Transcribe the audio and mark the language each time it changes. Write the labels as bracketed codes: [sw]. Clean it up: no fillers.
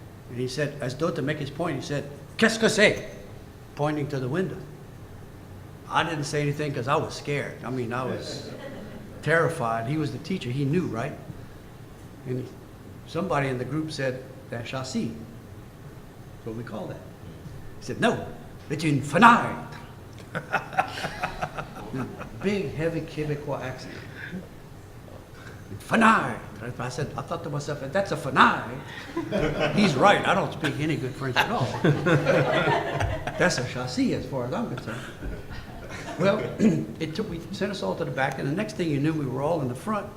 [en] And he said, as though to make his point, he said, [fr] "Qu'est-ce que c'est?" [en] pointing to the window. I didn't say anything because I was scared. I mean, I was terrified. He was the teacher. He knew, right? And somebody in the group said, "That chassis." That's what we call that. He said, "No, it's [fr] une fenêtre." [en] Big, heavy Quebecois accent. Fenêtre. I said, I thought to myself, that's a fenêtre. He's right. I don't speak any good French at all. That's a chassis as far as I'm concerned. Well, we sent us all to the back, and the next thing you knew, we were all in the front.